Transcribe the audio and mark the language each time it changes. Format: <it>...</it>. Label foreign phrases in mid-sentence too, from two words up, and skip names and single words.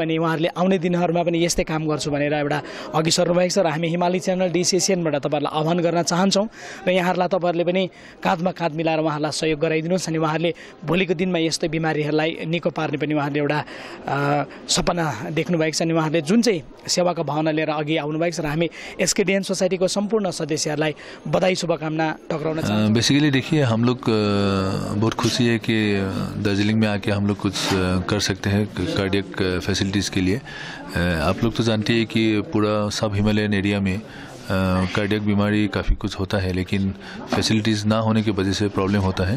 <ne>अनि उहाँहरूले आउने दिनहरूमा पनि यस्तै काम गर्छु भनेर एउटा अघि सर्नुभएको छ र हामी हिमाली च्यानल डिसिएसिएनबाट तपाईँहरूलाई आह्वान गर्न चाहन्छौँ र यहाँहरूलाई तपाईँहरूले पनि काँधमा काँध मिलाएर उहाँहरूलाई सहयोग गराइदिनुहोस् अनि उहाँहरूले भोलिको दिनमा यस्तो बिमारीहरूलाई निको पार्ने पनि उहाँहरूले एउटा सपना देख्नुभएको छ। अनि उहाँहरूले जुन चाहिँ सेवाको भावना लिएर अघि आउनुभएको छ र हामी एसकेडिएन सोसाइटीको सम्पूर्ण सदस्यहरूलाई बधाई शुभकामना टक्राउन चाहन्छौँ।</ne> <hi>बेसिकली देखिए हम लोग बहुत खुशी है कि दार्जिलिंग में आके हम लोग कुछ कर सकते हैं</hi> <en>cardiac facilities</en> <hi>के लिए। आप लोग तो जानते हैं कि पूरा सब</hi> <en>Himalayan area</en> <hi>में कार्डियक बीमारी काफ़ी कुछ होता है, लेकिन फैसिलिटीज़ ना होने की वजह से प्रॉब्लम होता है।</hi>